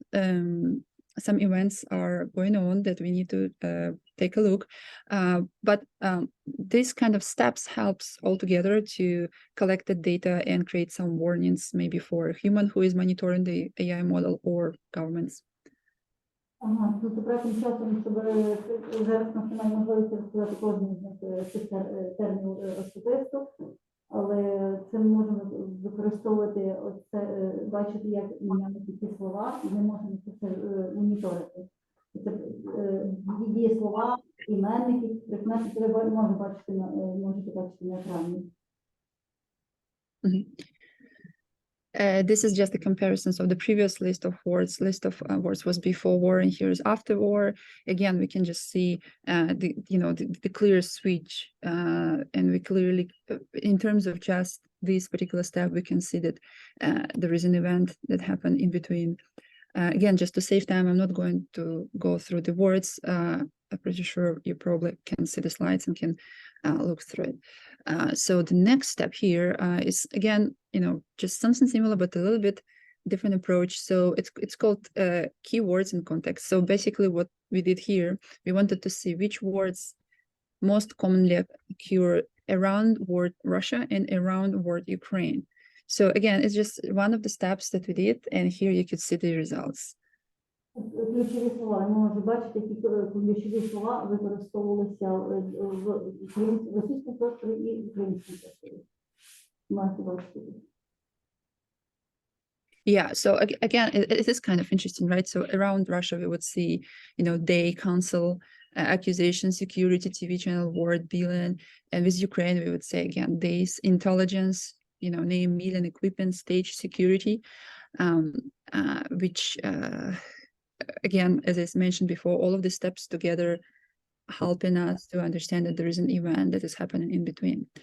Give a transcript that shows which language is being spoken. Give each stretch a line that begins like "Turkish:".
English: some events are going on that we need to take a look. But this kind of steps helps altogether to collect the data and create some warnings, maybe for a human who is monitoring the AI model or governments.
Ukrainian: Ага, ну тим часом, щоб зараз нас немає можливості розказати кожен з цих термінів особисто, але це ми можемо використовувати оце, бачити, як міняються ці слова, і ми можемо це моніторити. Це дієслова, іменники, прикметники, ви можете бачити на екрані.
English: This is just a comparison. So the previous list of words was before war, and here is after war. Again, we can just see the clear switch, and we clearly, in terms of just this particular step, we can see that there is an event that happened in between. Again, just to save time, I'm not going to go through the words. I'm pretty sure you probably can see the slides and can look through it. So the next step here is, again, just something similar, but a little bit different approach. So it's called keywords in context. So basically what we did here, we wanted to see which words most commonly occur around word Russia and around word Ukraine. So again, it's just one of the steps that we did, and here you could see the results.
Ukrainian: Ключові слова, ми можемо бачити, які ключові слова використовувалися в російському просторі і в українському просторі. Можете бачити.
English: Yeah, so again, it is kind of interesting, right? So around Russia, we would see, day, council, accusation, security, TV channel, word, billion. And with Ukraine, we would say, again, days, intelligence, name, million, equipment, stage, security, which, again, as I mentioned before, all of the steps together helping us to understand that there is an event that is happening in between.